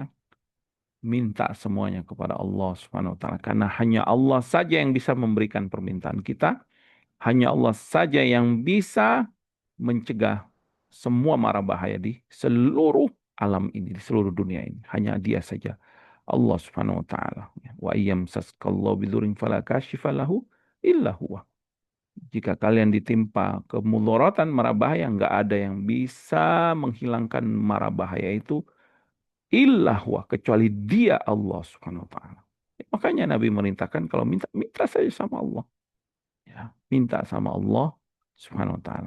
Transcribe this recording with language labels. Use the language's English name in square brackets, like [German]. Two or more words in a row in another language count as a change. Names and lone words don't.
[Indonesian] Minta semuanya kepada Allah [Arabic] سبحانه وتعالى [Indonesian] karena hanya Allah saja yang bisa memberikan permintaan kita, hanya Allah saja yang bisa mencegah semua mara bahaya di seluruh alam ini, di seluruh dunia ini. Hanya Dia saja. Allah [Arabic] سبحانه وتعالى. وإن يمسسك الله بضر فلا كاشف له إلا هو. [Indonesian] Jika kalian ditimpa kemudaratan mara bahaya, nggak ada yang bisa menghilangkan mara bahaya itu [Arabic] إلا هو, [Indonesian] kecuali Dia, Allah [Arabic] سبحانه وتعالى. [Indonesian] Makanya Nabi merintahkan kalau minta, minta saja sama Allah. Ya, minta sama Allah [Arabic] سبحانه وتعالى.